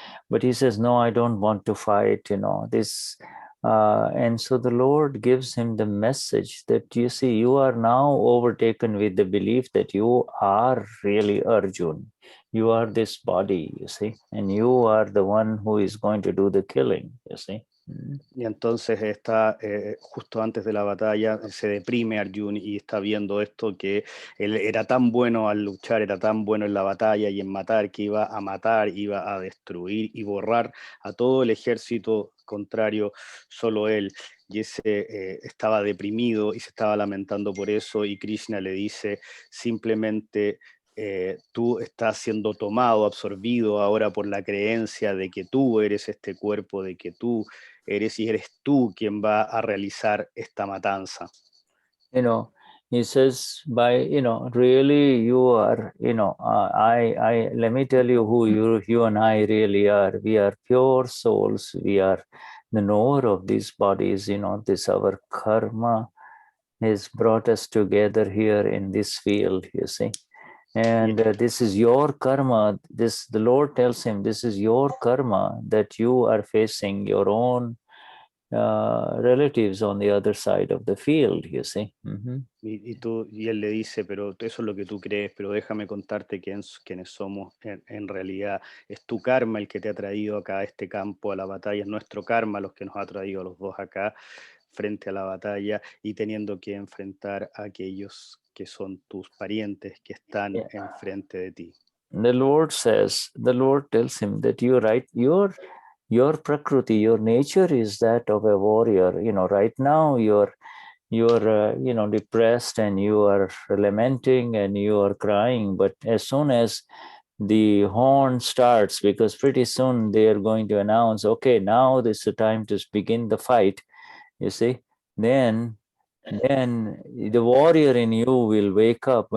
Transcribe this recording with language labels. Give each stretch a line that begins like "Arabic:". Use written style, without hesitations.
English: But he says, no, I don't want to fight, this. And so the Lord gives him the message that, you see, you are now overtaken with the belief that you are really Arjun. You are this body, you see, and you are the one who is going to do the killing, you see.
Spanish: Y entonces está justo antes de la batalla, se deprime Arjun y está viendo esto, que él era tan bueno al luchar, era tan bueno en la batalla y en matar, que iba a matar, iba a destruir y borrar a todo el ejército contrario, solo él. Y ese estaba deprimido y se estaba lamentando por eso, y Krishna le dice simplemente: tú estás siendo tomado, absorbido ahora por la creencia de que tú eres este cuerpo, de que tú eres, y eres tú quien va a realizar esta matanza.
English: He says, really you are, let me tell you who you and I really are. We are pure souls. We are the knower of these bodies, this our karma has brought us together here in this field, you see. And this is your karma. The Lord tells him, this is your karma that you are facing your own relatives on the other side of the field, you see.
Spanish: Y él le dice, pero eso es lo que tú crees, pero déjame contarte quiénes somos en realidad. Es tu karma el que te ha traído acá a este campo, a la batalla. Es nuestro karma los que nos ha traído a los dos acá frente a la batalla, y teniendo que enfrentar a aquellos que son tus parientes que están enfrente de ti.
English: the Lord tells him that your prakriti, your nature is that of a warrior. Right now you're depressed and you are lamenting and you are crying, but as soon as the horn starts, because pretty soon they are going to announce, okay, now this is the time to begin the fight, you see, then the warrior in you will wake up.